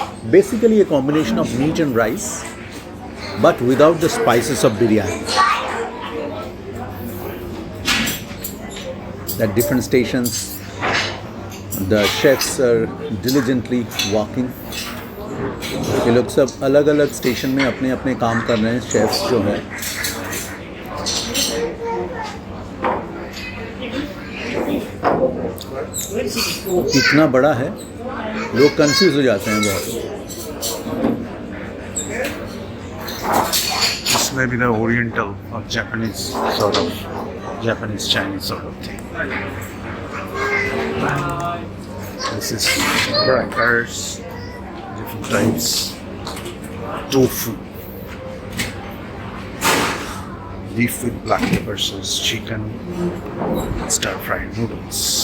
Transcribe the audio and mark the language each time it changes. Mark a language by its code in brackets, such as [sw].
[en] Basically a combination of meat and rice, but without the spices of biryani. At different stations, the chefs are diligently working. [hi] ये लोग सब अलग अलग station में अपने अपने काम कर रहे हैं, शेफ्स जो हैं. इतना बड़ा है, लोग कंफ्यूज हो जाते हैं बहुत. [en] This may be the Oriental or Japanese sort of Japanese Chinese sort of thing. This is crackers, different types, tofu, beef with black pepper sauce, chicken, stir-fried noodles.